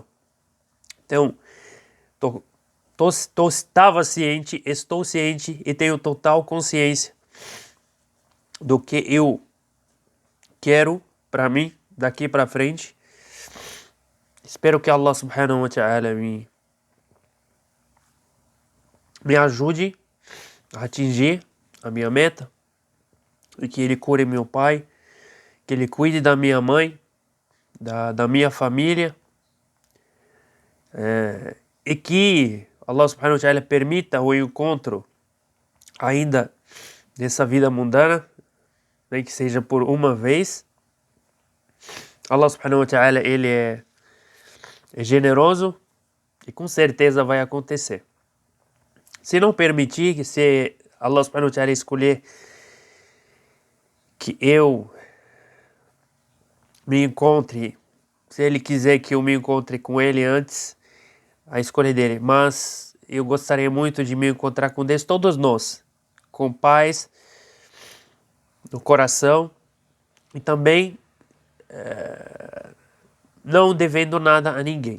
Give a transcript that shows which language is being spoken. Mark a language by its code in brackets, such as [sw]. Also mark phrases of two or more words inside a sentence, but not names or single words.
[pt] Então, estava ciente, estou ciente e tenho total consciência do que eu quero para mim daqui para frente. Espero que [ar] الله سبحانه وتعالى [pt] me ajude a atingir a minha meta e que Ele cure meu pai, que Ele cuide da minha mãe, da minha família, e que [ar] الله سبحانه وتعالى [pt] permita o encontro ainda nessa vida mundana, nem que seja por uma vez. [ar] الله سبحانه وتعالى, [pt] Ele é generoso e com certeza vai acontecer. Se não permitir, se [ar] الله سبحانه وتعالى [pt] escolher que eu me encontre, se Ele quiser que eu me encontre com Ele antes, a escolha dele. Mas eu gostaria muito de me encontrar com Deus, todos nós, com paz no coração e também não devendo nada a ninguém.